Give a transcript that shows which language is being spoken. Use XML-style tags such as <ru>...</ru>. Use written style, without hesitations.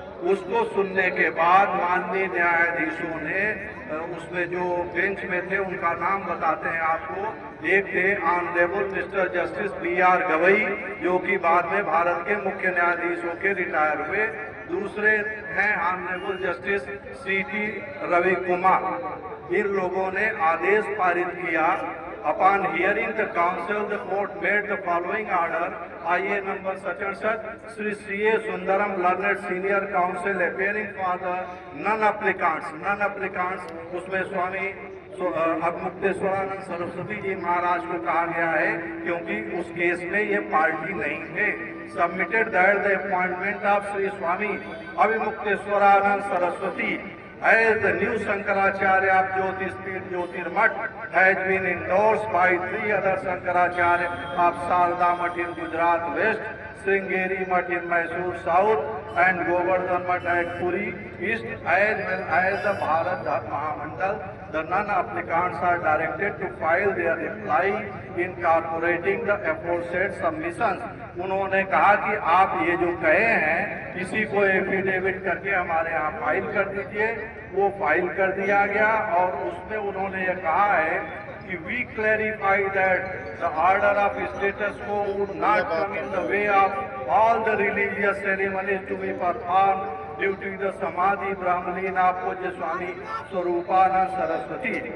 <hi>उसको सुनने के बाद माननीय न्यायाधीशों ने उसमें जो बेंच में थे उनका नाम बताते हैं आपको। एक थे honourable mister justice BR Gavai, जो कि बाद में भारत के मुख्य न्यायाधीशों के रिटायर हुए। दूसरे हैं honourable justice CT Ravi Kumar. इन लोगों ने आदेश पारित किया।</hi> <en>Upon hearing the counsel, the court made the following order. IA number such and such, Sri C.A. Sundaram, learned senior counsel, appearing for the non-applicants,</en> <hi>उसमें स्वामी अवमुक्तेश्वरानंद सरस्वती जी महाराज को कहा गया है क्योंकि उस केस में ये पार्टी नहीं थे।</hi> <en>Submitted that the appointment of Sri Swami Avimukteshwaranand Saraswati as the new Shankaracharya of Jyotish Jyotirmath has been endorsed by 3 other Shankaracharya of Sarda Math in Gujarat West, Sringeri Math in Mysore South, and Govardhan Math at Puri East, as well as the Bharat Mahamandal. The non-applicants are directed to file their reply incorporating the aforesaid submissions.</en> <hi>उन्होंने कहा कि आप ये जो कहे हैं किसी को एफिडेविट करके हमारे यहाँ फाइल कर दीजिए। वो फाइल कर दिया गया और उसमें उन्होंने ये कहा है कि</hi> <en>We clarify that the order of status quo would not come in the way of all the religious ceremonies to be perform due to the samadhi brahmaleen of Pujya Swami Swaroopanand Saraswati.</en>